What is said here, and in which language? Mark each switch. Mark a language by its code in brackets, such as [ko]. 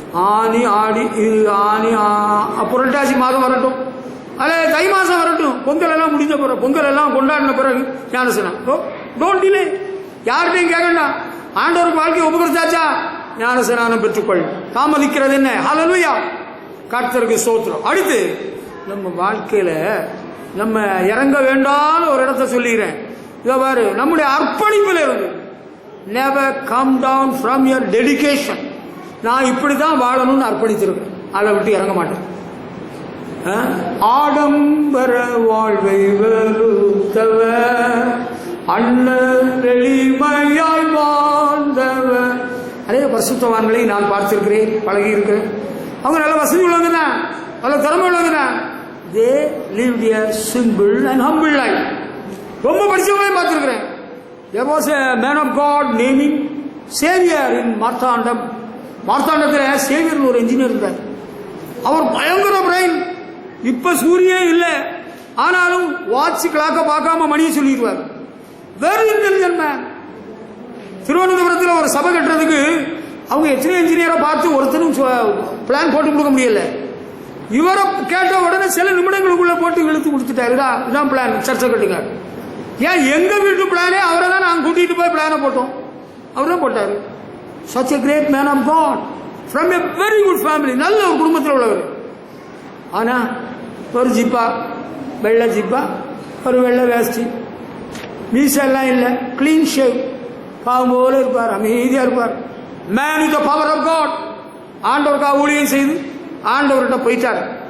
[ta] ஆனி, ஆடி, இது ஆனி, புரட்டாசி மாதம் வரட்டும், அல்ல தை மாசம் வரட்டும், பொங்கல் எல்லாம் முடிஞ்ச பிறகு, பொங்கல் எல்லாம் கொண்டாடின பிறகு ஞானஸ்நானம். [en] Don't delay. [ta] யார்கிட்டையும் கேட்கண்டா. ஆண்டவருக்கு வாழ்க்கையை உபகரிச்சாச்சா, ஞானஸ்நானம் பெற்றுக்கொள். தாமதிக்கிறது என்ன? ஹல்லேலூயா. கர்த்தருக்கு ஸ்தோத்திரம். அடுத்து நம்ம வாழ்க்கையில நம்ம இறங்க வேண்டாம் ஒரு இடத்த சொல்லிக்கிறேன். இதை பாரு, நம்முடைய அர்ப்பணிப்பில் இருந்து [en] never come down from your dedication. [ta] நான் இப்படிதான் வாழணும்னு அர்ப்பணித்திருக்கேன், அதை விட்டு இறங்க மாட்டேன். ஆடம்பர வாழ்வை வெறுத்தவர், அண்ணன் எளிமையாய் வாழ்ந்தவர். அதே பரிசுத்தவான்களை நான் பார்த்திருக்கிறேன், பழகி இருக்கிறேன். அவங்க நல்ல வசதி உள்ளவங்க தான், நல்ல திறமை உள்ளவங்க தான். [en] they lived a simple and humble life. [ta] ரொம்ப படிச்சவங்களையும் பார்த்திருக்கிறேன். [en] there was a man of God naming Savior in Marthandam. [ta] மார்த்தாண்டத்தில் Xavier ஒரு என்ஜினியர் இருந்தார். அவர் பயங்கர பிரைன். இப்ப சூரியன் இல்லை, ஆனாலும் வாட்ச் கிளாக்க பார்க்காம மணியை சொல்லிடுவார். [en] Very intelligent man. [ta] திருவனந்தபுரத்தில் ஒரு சபை கட்டுறதுக்கு அவங்க எத்தனை இன்ஜினியரை பார்த்து ஒருத்தரும் பிளான் போட்டு கொடுக்க முடியல. இவரை கேட்ட உடனே சில நிமிடங்களுக்குள்ள போட்டு இழுத்து கொடுத்துட்டாரு. இதான் பிளான், சர்ச்சை கட்டுங்க. ஏன் எங்க வீட்டு பிளானே அவரை தான் நாங்கள் கூட்டிட்டு போய் பிளானை போட்டோம், அவர் தான் போட்டாரு. [en] such a great man of God from a very good family. [ta] நல்ல ஒரு குடும்பத்தில் உள்ளவர். ஆனா ஒரு ஜிப்பா, வெள்ளை ஜிப்பா, ஒரு வெள்ளை வேஷ்டி, மீசெல்லாம் இல்லை, கிளீன் ஷேவ், பாவம் போல இருப்பார், அமைதியா இருப்பார். [en] Man with the power of God. [ta] ஆண்டவருக்காக ஊழியம் செய்து ஆண்டவர்கிட்ட போயிட்டார்.